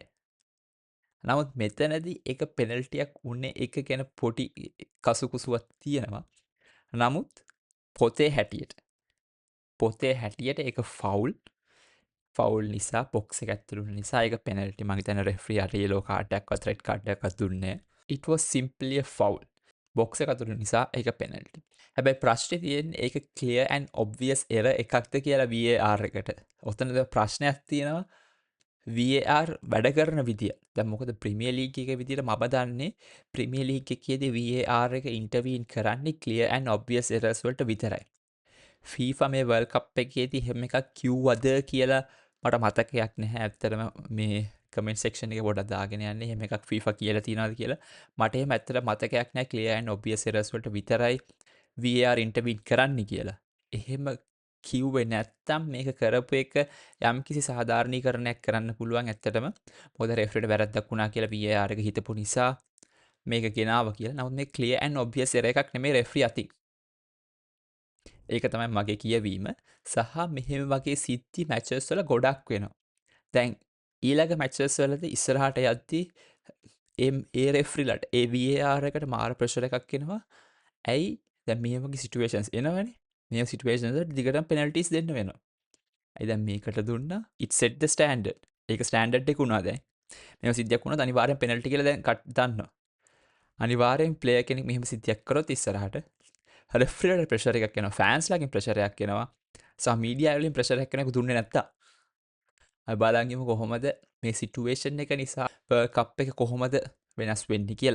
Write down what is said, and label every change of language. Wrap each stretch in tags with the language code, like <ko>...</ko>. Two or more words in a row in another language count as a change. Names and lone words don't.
<si>නමුත් මෙතනදී එක පෙනල්ටියක් උන්නේ එක ගැන පොඩි කසුකුසුවක් තියෙනවා. නමුත් පොතේ හැටියට එක ෆවුල් නිසා බොක්ස් එක ඇතුළු වුණ නිසා ඒක පෙනල්ටි. මං හිතන්නේ රෙෆරි අර</si> <en>yellow card</en> <si>එකක්වත්</si> <en>red card</en> <si>එකක්වත් දුන්නේ නැහැ.</si> <en>it was simply a foul.</en> <si>බොක්ස් එක ඇතුළු නිසා ඒක පෙනල්ටි. හැබැයි ප්‍රශ්නේ තියෙන්නේ ඒක</si> <en>clear and obvious error</en> <si>එකක්ද කියලා VAR එකට. ඔතනද ප්‍රශ්නයක් තියෙනවා. VAR වැඩ කරන විදිය. දැන් මොකද ප්‍රීමියර් ලීග් එකේ විදියට මම දන්නේ ප්‍රීමියර් ලීග් එකේදී VAR එක ඉන්ටර්වීන් කරන්නේ</si> <en>clear and obvious errors</en> <si>වලට විතරයි. FIFA මේ වර්ල්ඩ් කප් එකේදී එහෙම එකක් කිව්වද කියලා මට මතකයක් නැහැ. ඇත්තටම මේ</si> <en>comment section</en> <si>එකේ පොඩක් දාගෙන යන්න එහෙම එකක් FIFA කියලා තියනවාද කියලා. මට එහෙම ඇත්තට මතකයක් නැහැ.</si> <en>clear and obvious errors</en> <si>වලට විතරයි VAR ඉන්ටර්වීන් කරන්න කියලා. එහෙම කිව්වේ නැත්තම් මේක කරපු එක යම්කිසි සාධාරණීකරණයක් කරන්න පුළුවන් ඇත්තටම. මොකද රෙෆරිට වැරද්දක් වුණා කියලා VAR එක හිතපු නිසා මේක ගෙනාවා කියලා. නමුත් මේ</si> <en>clear and obvious error</en> <si>එකක් නෙමෙයි රෙෆරි අතින්. ඒක තමයි මගේ කියවීම. සහ මෙහෙම වගේ සිද්ධි මැචස් වල ගොඩක් වෙනවා. දැන් ඊළඟ මැචස් වලදී ඉස්සරහට යද්දී ඒ රෙෆරිලට ඒ VAR එකට මාර ප්‍රෙෂර් එකක් එනවා. ඇයි දැන් මේ වගේ සිටුේෂන්ස් එනවනේ. මේ සිටුේෂන්ස් වලට දිගටම පෙනල්ටිස් දෙන්න වෙනවා. ඇයි දැන් මේකට දුන්නා</si> <en>it set the standard.</en> <si>ඒක ස්ටෑන්ඩඩ් එක වුණා දැන්. මේව සිද්ධියක් වුණොත් අනිවාර්යෙන් පෙනල්ටි කියලා දැන් දන්නවා. අනිවාර්යෙන් ප්ලේයර් කෙනෙක් මෙහෙම සිද්ධියක් කරොත් ඉස්සරහට රෙෆරිලට ප්‍රෙෂර් එකක් එනවා. ෆෑන්ස්ලාගෙන් ප්‍රෙෂර් එකක් එනවා. සහ මීඩියා වලින් ප්‍රෙෂර් එකක් කෙනෙකු දුන්නේ නැත්තම්. අපි බලන් ඉමු කොහොමද මේ සිටුේෂන් එක නිසා වර්ල්ඩ් කප් එක කොහොමද වෙනස් වෙන්නේ කියලා.</si>